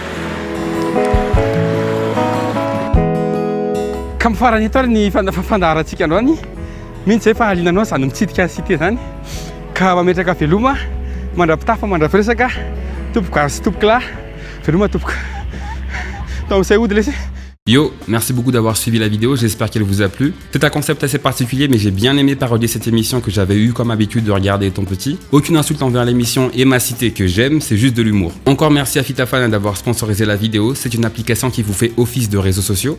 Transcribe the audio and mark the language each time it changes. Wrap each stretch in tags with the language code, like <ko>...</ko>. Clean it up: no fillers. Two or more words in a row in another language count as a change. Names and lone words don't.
<mg>Ka mifarany eto ary ny fandaharantsika androany mihitsy zay fa halinanao zany mitsidika cité zany ka mametraka veloma mandrapitafa mandrapiresaka tompoko ary sy tompoka lahy veloma tompoka tamin'izay ody lesy.</mg> <fr>Yo, merci beaucoup d'avoir suivi la vidéo, j'espère qu'elle vous a plu. C'est un concept assez particulier mais j'ai bien aimé parodier cette émission que j'avais eu comme habitude de regarder étant petit. Aucune insulte envers l'émission et ma cité que j'aime, c'est juste de l'humour. Encore merci à Fitafan d'avoir sponsorisé la vidéo, c'est une application qui vous fait office de réseaux sociaux.</fr>